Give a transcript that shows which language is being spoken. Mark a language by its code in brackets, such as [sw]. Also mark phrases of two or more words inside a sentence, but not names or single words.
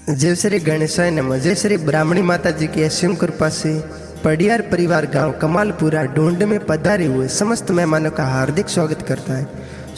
[sa] जय श्री गणेशाय नमः। [hi] जय श्री ब्राह्मणी माता जी की असीम कृपा से पडियार परिवार गांव कमालपुरा ढूंढ में पधारे हुए समस्त मेहमानों का हार्दिक स्वागत करता है।